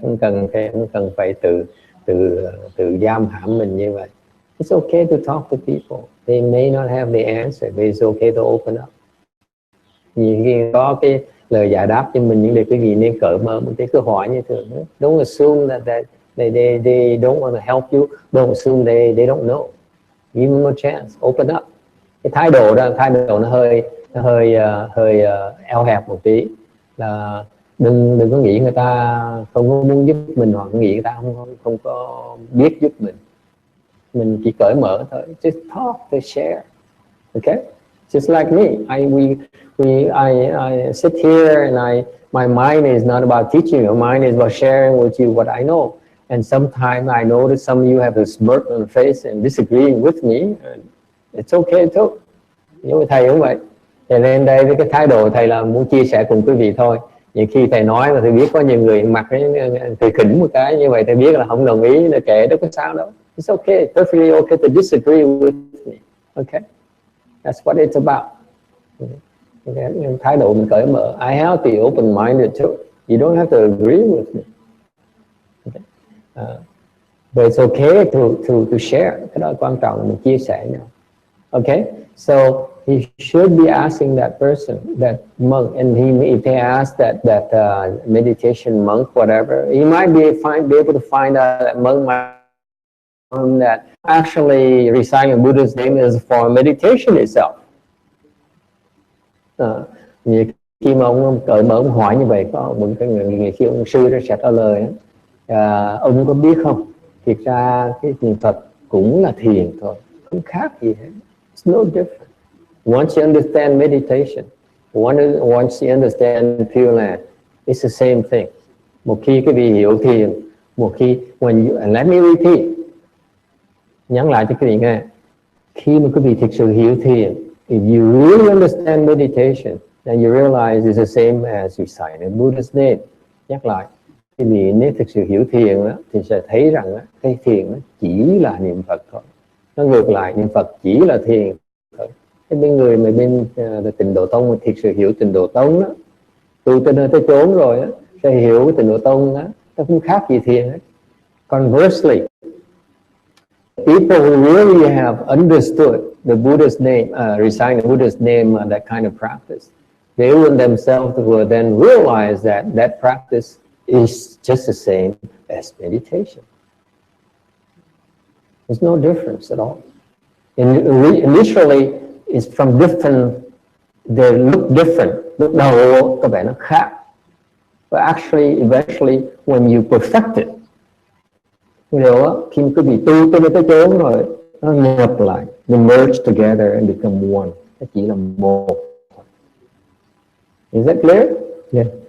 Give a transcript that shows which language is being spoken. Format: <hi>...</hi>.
<vi>Không cần phải tự giam hãm mình như vậy.</vi> <en>It's okay to talk to people. They may not have the answer, but it's okay to open up.</en> <vi>Nhiều khi có cái lời giải đáp cho mình, những điều quý vị nên cởi mở một cái cứ hỏi như thường.</vi> <en>Don't assume that they don't want to help you. Don't assume they don't know. Give them a chance. Open up.</en> <vi>Cái thái độ nó hơi eo hẹp một tí, là đừng có nghĩ người ta không có muốn giúp mình, hoặc nghĩ người ta không có biết giúp mình chỉ cởi mở thôi.</vi> <en>Just talk, to share. Okay, just like me, I sit here and my mind is not about teaching, my mind is about sharing with you what I know. And sometimes I notice some of you have a smirk on the face and disagreeing with me, and it's okay too.</en> <vi>Nhưng mà thầy cũng vậy, thầy lên đây với cái thái độ thầy là muốn chia sẻ cùng quý vị thôi. Những khi thầy nói mà thầy biết có nhiều người mặt thầy khỉnh một cái như vậy, thầy biết là không đồng ý, là kệ, đâu có sao đâu.</vi> <en>It's okay, perfectly okay to disagree with me. Okay, that's what it's about. Okay.</en> <vi>Thái độ mình cởi mở.</vi> <en>I have to be open-minded too. You don't have to agree with me. Okay. But it's okay to share.</en> <vi>Cái đó quan trọng, mình chia sẻ nhau.</vi> <en>Okay, so he should be asking that person, that monk, and if he asks that meditation monk, whatever, he might be able to find out that monk that actually reciting Buddha's name is for meditation itself.</en> <vi>Khi mà ông cởi mở ông hỏi như vậy, có một cái người khi ông sư sẽ trả lời, ông có biết không, thực ra cái niệm Phật cũng là thiền thôi, không khác gì hết.</vi> <en>It's no different. Once you understand meditation, once you understand Pure Land, it's the same thing.</en> <vi>Một khi quý vị hiểu thiền, một khi</vi> <en>let me repeat,</en> <vi>nhắn lại cho quý vị nghe, khi mà quý vị thực sự hiểu thiền,</vi> <en>if you really understand meditation, then you realize it's the same as reciting Buddha's name.</en> <vi>Nhắc lại, quý vị nếu thực sự hiểu thiền đó, thì sẽ thấy rằng đó, cái thiền nó chỉ là niệm Phật thôi. Nó ngược lại, niệm Phật chỉ là thiền thôi. Cái người mà bên Tịnh Độ Tông mà thực sự hiểu Tịnh Độ Tông đó, tu tới nơi tới chốn rồi đó, sẽ hiểu cái Tịnh Độ Tông đó, nó không khác gì thiền hết.</vi> <en>Conversely, people who really have understood the Buddha's name, reciting the Buddha's name, that kind of practice, they will themselves will then realize that practice is just the same as meditation. There's no difference at all. Initially, it's from different, they look different.</en> <vi>Lúc đầu có vẻ nó khác.</vi> <en>But actually, eventually, when you perfect it,</en> <vi>điều đó, khi quý vị tu tới chốn rồi, nó nhập lại,</vi> <en>they merge together and become one.</en> <vi>Nó chỉ là một.</vi> <en>Is that clear? Yeah.</en>